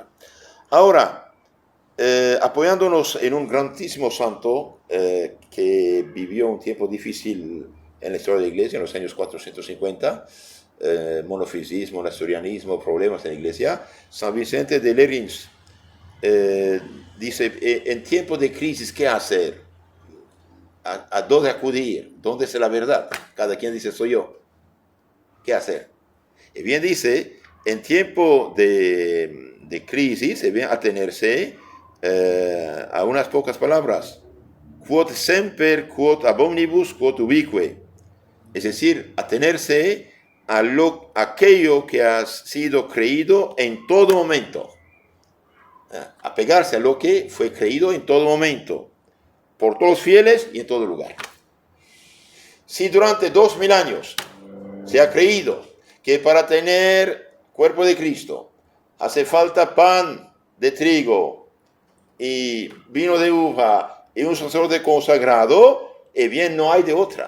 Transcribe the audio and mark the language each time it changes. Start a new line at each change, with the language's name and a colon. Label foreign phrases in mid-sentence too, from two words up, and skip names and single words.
Spanish: Ahora, apoyándonos en un grandísimo santo que vivió un tiempo difícil en la historia de la iglesia, en los años 450, monofisismo, nestorianismo, problemas en la iglesia, San Vicente de Lérins dice, en tiempo de crisis, ¿qué hacer? ¿A dónde acudir? ¿Dónde es la verdad? Cada quien dice, soy yo. ¿Qué hacer? Y bien dice, en tiempo de crisis, se bien atenerse a unas pocas palabras.
Latin: Quod semper, quod ab omnibus, quod ubique.
Spanish: Es decir, atenerse a aquello que ha sido creído en todo momento. Apegarse a lo que fue creído en todo momento, por todos los fieles y en todo lugar. Si durante 2000 años se ha creído que para tener cuerpo de Cristo hace falta pan de trigo y vino de uva y un sacerdote consagrado, bien no hay de otra.